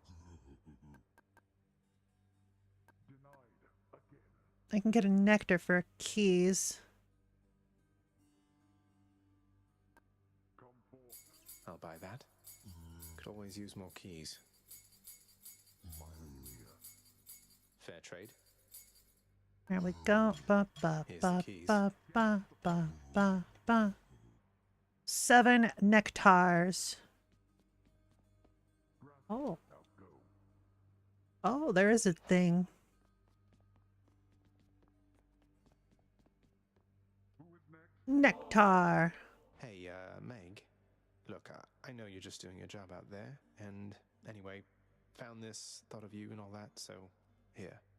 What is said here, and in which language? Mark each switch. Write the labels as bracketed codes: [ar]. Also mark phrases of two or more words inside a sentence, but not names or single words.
[en] I can get a nectar for keys. I'll buy that. Could always use more keys. Fair trade. There we go. Ba, ba, Here's the ba, keys. ba, ba, ba, ba, ba. 7 nectars. Oh. Oh, there is a thing. Nectar. Hey, Meg. Look, I know you're just doing your job out there, and anyway, found this, thought of you and all that, so here.